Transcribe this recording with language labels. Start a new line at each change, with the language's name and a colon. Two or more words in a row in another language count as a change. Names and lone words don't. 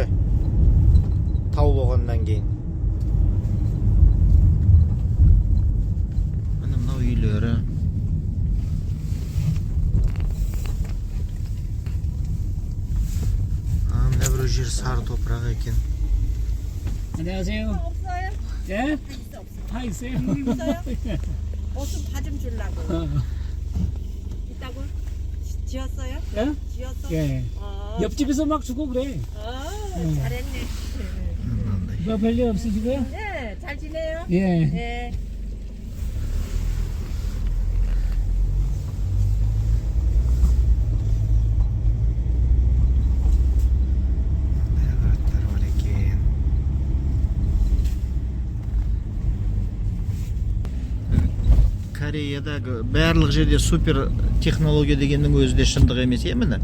Kazakh: Тау болғаннан кейін. Міне мынау үйлері. мына бір жер сары топырақ екен.
Korean: 안녕하세요. 없어요? 예? 있어. 다 있어요. 있어요? 옷좀 좀 주려고. 있다고? 지었어요? 예? 지었어? 예. 옆집에서 막 주고 그래. 잘했네. 뭐 별일 없으시고요? 네, 잘 지내요? 예. 네.
Kazakh: Огородтар бар екен. Кореядағы барлық жерде супер технология дегеннің өзі де шындық емес, е міне.